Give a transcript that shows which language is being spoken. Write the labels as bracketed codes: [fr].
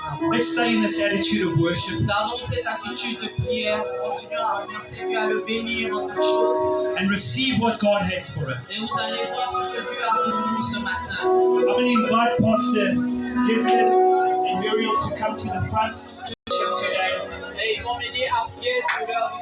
[en] Let's stay in this attitude of worship [fr] Gardons cette attitude de prière, continuons à remercier Dieu, à le bénir en toutes choses. [en] and receive what God has for us. [fr] Et vous allez voir ce que Dieu a pour nous ce matin. [en] I'm going to invite Pastor Gisler and Muriel to come to the front today. [fr] Et ils vont m'aider à prier pour leur